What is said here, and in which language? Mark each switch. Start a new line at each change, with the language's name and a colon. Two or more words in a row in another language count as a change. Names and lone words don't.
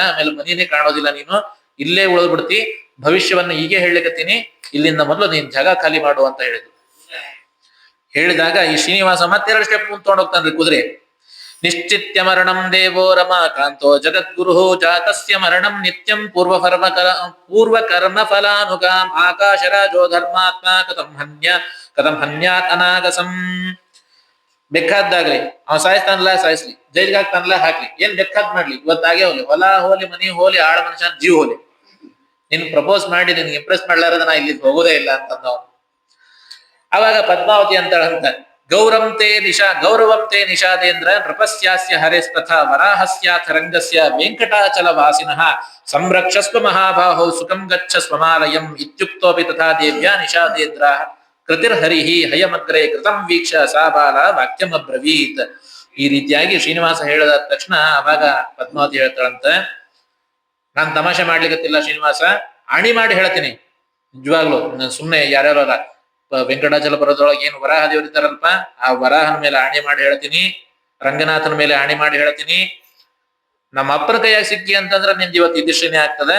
Kannada: ಆಮೇಲೆ ಮನೇನೆ ಕಾಣೋದಿಲ್ಲ, ನೀನು ಇಲ್ಲೇ ಉಳಿದ್ ಬಿಡ್ತಿ. ಭವಿಷ್ಯವನ್ನ ಹೀಗೆ ಹೇಳಲಿಕತ್ತೀನಿ, ಇಲ್ಲಿಂದ ಮೊದಲು ನೀನ್ ಜಾಗ ಖಾಲಿ ಮಾಡು ಅಂತ ಹೇಳಿದ್ರು. ಹೇಳಿದಾಗ ಈ ಶ್ರೀನಿವಾಸ ಮತ್ತೆರಡು ಸ್ಟೆಪ್ ಮುಂದ್ ತಗೊಂಡೋಗ್ತಾನ್ರಿ ಕುದುರೆ.
Sanskrit: ನಿಶ್ಚಿತ್ಯ ಮರಣಂ ದೇವೋ ರಮಾಕಾಂತೋ ಜಗದ್ಗುರು ಜಾತಸ್ಯ ಮರಣಂ ನಿತ್ಯಂ ಪೂರ್ವ ಕರ್ಮ ಫಲಾನುಗಾಂ ಆಕಾಶರಾಜೋ ಧರ್ಮಾತ್ಮ ಕಥಂ ಹನ್ಯಾತ್ ಅನಾಗಸಂ.
Kannada: ಬೇಕಾದ್ದಾಗ್ಲಿ ಅವ ಸಾಯಿಸ್ತಾನಲ್ಲ ಸಾಯಿಸ್ಲಿ, ಜೈಲ್ಗೆ ಹಾಕ್ತಾನಲ್ಲ ಹಾಕ್ಲಿ, ಏನ್ ಬೇಕಾದ್ ಮಾಡ್ಲಿ, ಇವತ್ತಾಗೆ ಹೋಗ್ಲಿ, ಹೊಲ ಹೋಲಿ ಮನಿ ಹೋಲಿ ಆಳ ಮನುಷ್ಯನ ಜೀವ ಹೋಲಿ, ನಿನ್ ಪ್ರಪೋಸ್ ಮಾಡಿ ನಿನ್ಗೆ ಇಂಪ್ರೆಸ್ ಮಾಡ್ಲಾರದ ನಾ ಇಲ್ಲಿ ಹೋಗೋದೇ ಇಲ್ಲ ಅಂತಂದವ. ಅವಾಗ ಪದ್ಮಾವತಿ ಅಂತಾಳಂತ ಗೌರವಂತೆ
Sanskrit: ನಿಷಾದೇಂದ್ರ ನೃಪಸ್ಯಾಸ್ಯ ಹರೇಸ್ತಥ ವರಾಹಸ್ಯಾಥ ರಂಗಸ್ಯ ವೆಂಕಟಾಚಲ ವಾಸಿನಃ ಸಂರಕ್ಷಸ್ವ ಮಹಾಬಾಹೋ ಸುಖಂ ಗಚ್ಚ ಸ್ವಮಾಲಯಂ ಇತ್ಯುಕ್ತೋಪಿ ತಥಾ ದೇವ್ಯಾ ನಿಷಾದೇಂದ್ರ ಕೃತಿರ್ಹರಿಹಿ ಹಯಮಗ್ರೆ ಕೃತಂ ವೀಕ್ಷ ಸಾ ಬಾಲ ವಾಕ್ಯಂ ಅಬ್ರವೀತ್.
Kannada: ಈ ರೀತಿಯಾಗಿ ಶ್ರೀನಿವಾಸ ಹೇಳಿದ ತಕ್ಷಣ ಅವಾಗ ಪದ್ಮಾವತಿ ಹೇಳ್ತಾಳಂತ, ನಾನ್ ತಮಾಷೆ ಮಾಡ್ಲಿಕ್ಕತ್ತಿಲ್ಲ ಶ್ರೀನಿವಾಸ, ಆಣಿ ಮಾಡಿ ಹೇಳ್ತೀನಿ ನಿಜವಾಗ್ಲು. ಸುಮ್ನೆ ಯಾರ್ಯಾರ ವೆಂಕಟಾಚಲ ಬರೋದ್ರೊಳಗೆ ಏನು ವರಾಹ ದೇವರಿದ್ದಾರಲ್ಪ, ಆ ವರಾಹನ ಮೇಲೆ ಆಣಿ ಮಾಡಿ ಹೇಳ್ತೀನಿ, ರಂಗನಾಥನ ಮೇಲೆ ಆಣಿ ಮಾಡಿ ಹೇಳ್ತೀನಿ, ನಮ್ಮ ಅಪ್ಪನ ಕೈಯಾಗ ಸಿಕ್ಕಿ ಅಂತಂದ್ರೆ ನಿಂದ ಇವತ್ತು ಇದಿಷ್ಟೇನೆ ಆಗ್ತದೆ.